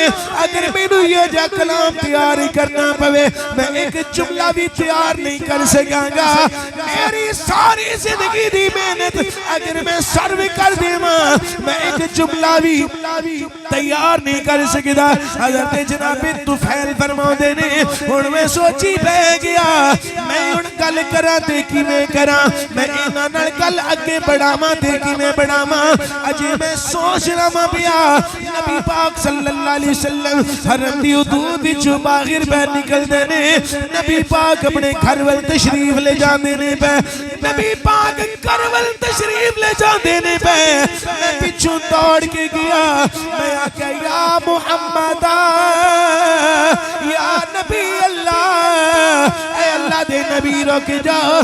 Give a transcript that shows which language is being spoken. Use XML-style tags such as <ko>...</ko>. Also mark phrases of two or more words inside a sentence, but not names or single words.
<pa>اگر مینوں یہ جا کلام تیار کرنا پوے، میں ایک جملہ بھی تیار نہیں کر سکاں گا. میری ساری زندگی دی محنت اگر میں سرو کر دیواں، میں ایک جملہ بھی تیار نہیں کر سکتا. حضرت جنابِ طفیل فرماتے نے، ہن میں سوچی پے گیا میں ہن گل کراں تے کیویں کراں، میں انہاں نال گل اگے ودھاواں تے کیویں ودھاواں. اجے میں سوچ رہا پیا، نبی پاک</pa> <ar>صلى الله عليه وسلم</ar> <pa>حرم دی حدود وچوں باہر باہر نکلدے نے، نبی پاک اپنے گھر ول تشریف لے جاندے نے پے، نبی پاک گھر ول تشریف لے جاندے نے پے. میں پچھوں دوڑ کے گیا، میں آکھیا</pa> <ar>يا محمد يا نبي الله,</ar> <pa>اے اللہ دے نبی رک جاؤ.</pa>